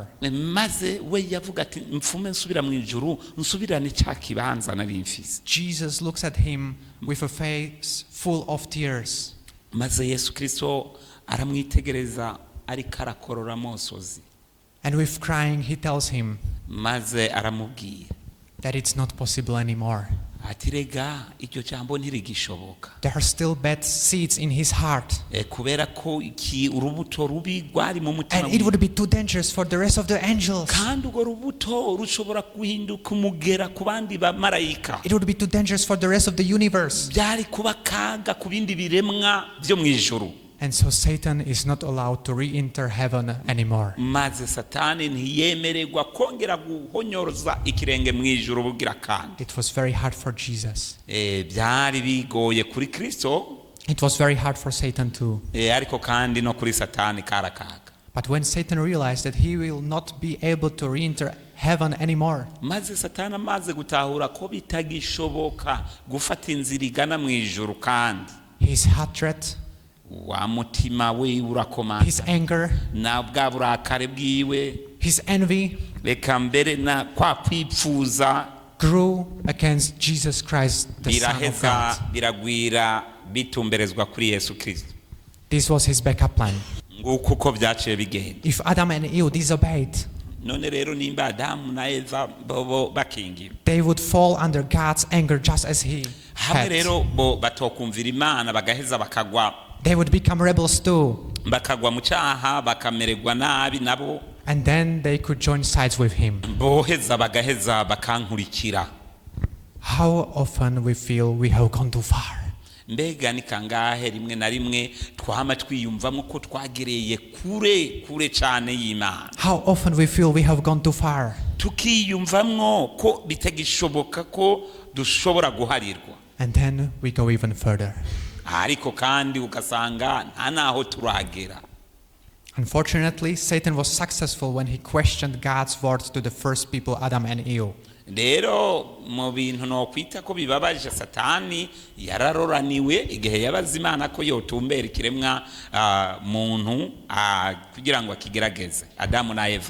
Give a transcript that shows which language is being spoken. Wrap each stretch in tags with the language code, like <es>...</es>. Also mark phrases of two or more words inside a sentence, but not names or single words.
<rn>Maze we yavuga ati mfume nsubira mu ijuru nsubirane cya kibanza nari mfise.</rn> <en>Jesus looks at him with a face full of tears.</en> <rn>Maze Yesu Kristo aramwitegereza ariko arakorora amosozi.</rn> <en>And with crying he tells him</en> <rn>Maze aramubwira</rn> <en>that it's not possible anymore.</en> <rn>ati rega iryo jambo ntirigishoboka.</rn> <en>There are still bad seeds in his heart.</en> <rn>Kubera ko iki urubuto rubi rwari mu mutima</rn> <en>And it would be too dangerous for the rest of the angels.</en> <rn>kandi urwo rubuto rushobora guhinduka umugera ku bandi bamarayika.</rn> <en>It would be too dangerous for the rest of the universe.</en> <rn>Byari kuba kaga ku bindi biremwa byo mu ijuru.</rn> <en>And so Satan is not allowed to re-enter heaven anymore.</en> <rn>Maze Satani ntiyemererwa kongera guhonyoroza ikirenge mu ijuru bugira kandi.</rn> <en>It was very hard for Jesus.</en> <rn>Byari bigoye kuri Kristo.</rn> <en>It was very hard for Satan too.</en> <rn>Ariko kandi no kuri Satani karakaga.</rn> <en>But when Satan realized that he will not be able to re-enter heaven anymore,</en> <rn>Maze Satani amaze gutahura ko bitagishoboka gufata inzira igana mu ijuru kandi</rn> <en>his hatred,</en> <rn>wa mutima we</rn> <en>his</en> <rn>urakomanga</rn> <en>anger,</en> <rn>na bwa burakare bwiwe</rn> <en>his envy</en> <rn>reka mbere na kwa kwipfuza</rn> <en>grew against Jesus Christ, the Son of</en> <rn>biraheza</rn> <en>God.</en> <rn>biragwira bitumberezwa kuri Yesu Kristo.</rn> <en>This was his backup plan.</en> <rn>Nguko uko byaciye bigenda.</rn> <en>If Adam and Eve disobeyed,</en> <rn>None rero nimba Adamu na Eva bobo bakingira</rn> <en>they would fall under God's anger just as he</en> <rn>hamwe</rn> <en>had.</en> <rn>rero bo batokumvira Imana bagaheza bakagwa</rn> <en>They would become rebels too.</en> <rn>bakagwa mu cyaha bakamererwa nabi nabo</rn> <en>And then they could join sides with him.</en> <rn>boheza bagaheza bakankurikira.</rn> <en>How often we feel we have gone too far.</en> <rn>Mbega ni kangahe rimwe na rimwe twama twiyumvamo ko twagereye kure cyane y'Imana.</rn> <en>How often we feel we have gone too far.</en> <rn>Tukiyumvamo ko bitagishoboka ko dushobora guharirwa.</rn> <en>And then we go even further.</en> <rn>Ariko kandi ugasanga nta naho turagera.</rn> <en>Unfortunately, Satan was successful when he questioned God's word to the first people, Adam and Eve.</en> <rn>Rero mu bintu no kwita ko bibabaje Satani yararoraniwe igihe yabaza Imana ko yotumbera ikiremwa muntu kugira ngo akigerageze Adamu na Eva.</rn>